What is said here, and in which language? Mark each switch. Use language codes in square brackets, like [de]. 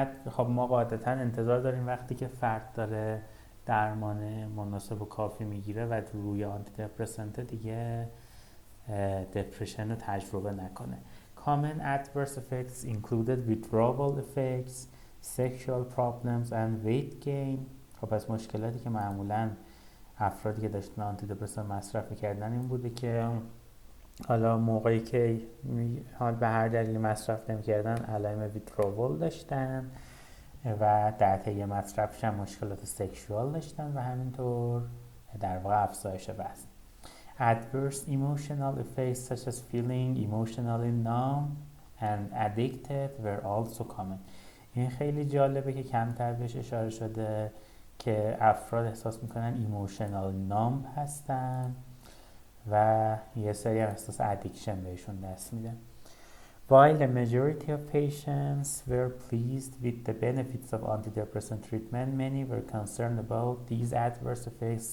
[fa] خب ما قاعدتا انتظار داریم وقتی که فرد داره درمان مناسب و کافی میگیره و روی آنتیدپرسنت دیگه دپرشن رو تجربه نکنه. [en] Common adverse effects included withdrawal effects, sexual problems and weight gain. [fa] خب پس مشکلاتی که معمولاً افرادی که داشتن آنتیدپرسنت مصرف میکردن این بوده که حالا موقعی که به هر دلیلی مصرف نمیکردن علائم ویترول داشتن و در طی مصرفش هم مشکلات سکشوال داشتن و همینطور در واقع افزایش وزن. [en] Adverse emotional effects such as feeling emotionally numb and addicted were also common. [fa] این خیلی جالبه که کمتر بهش اشاره شده که افراد احساس میکنن [en] emotional numb [fa] هستن و یه سری هم احساس ادیکشن بهشون دست میده. [en] While the majority of patients were pleased with the benefits of antidepressant treatment, many were concerned about these adverse effects.